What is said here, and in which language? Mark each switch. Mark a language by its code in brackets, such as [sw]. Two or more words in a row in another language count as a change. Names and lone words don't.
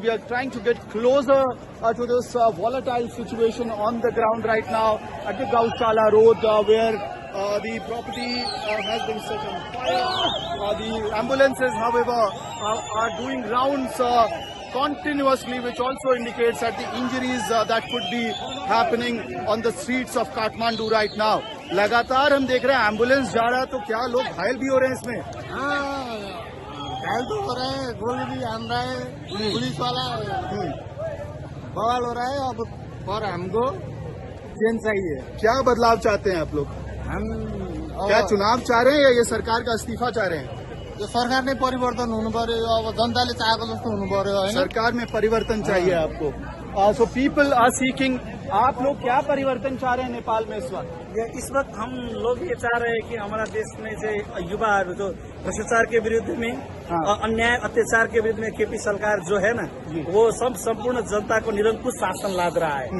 [en] We are trying to get closer to this volatile situation on the ground right now at the Gaushala road, where the property has been set on fire. The ambulances, however, are doing rounds continuously, which also indicates that the injuries that could be happening on the streets of Kathmandu right now. [hi] लगातार हम देख रहे हैं एम्बुलेंस जा रहा है, तो क्या लोग घायल भी हो रहे हैं इसमें? घायल तो हो रहे हैं, गोली भी आन रहा है, पुलिस वाला बवाल हो रहा है। अब और हमको चेंज चाहिए। क्या बदलाव चाहते हैं आप लोग? हम क्या चुनाव चाह रहे हैं या ये सरकार का इस्तीफा चाह रहे हैं? [ne] यो सरकार नै परिवर्तन हुनु पर्यो, अब जनताले चाहेको जस्तो हुनु पर्यो हैन। [hi] सरकार में परिवर्तन चाहिए आपको। [en] So people are seeking. [hi] आप लोग क्या परिवर्तन चाह रहे हैं नेपाल में इस वक्त? इस वक्त हम लोग ये चाह रहे हैं कि हमारा देश में से युवाहरू जो भ्रष्टाचार के विरुद्ध में, अन्याय अत्याचार के विरुद्ध में केपी सरकार जो है ना, वो संपूर्ण जनता को निरंकुश शासन लाद रहा है।